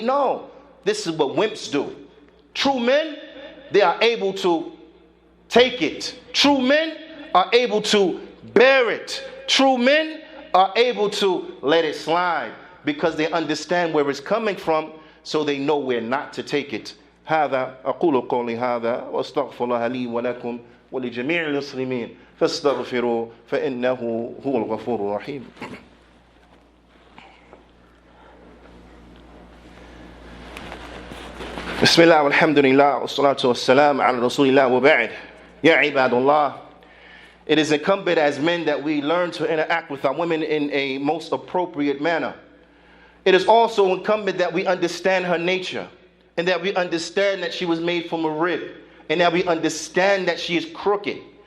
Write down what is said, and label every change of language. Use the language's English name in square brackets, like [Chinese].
[English] No, this is what wimps do. True men, they are able to take it. True men are able to bear it. True men are able to let it slide because they understand where it's coming from, so they know where not to take it. [Arabic] هذا أقول قولي هذا وأستغفر الله لي ولكم ولجميع المسلمين فاستغفروا فإنه هو الغفور الرحيم. بسم الله والحمد لله والصلاة والسلام على رسول الله وبعد. يا عباد الله. [English] It is incumbent as men that we learn to interact with our women in a most appropriate manner. It is also incumbent that we understand her nature, and that we understand that she was made from a rib, and that we understand that she is crooked.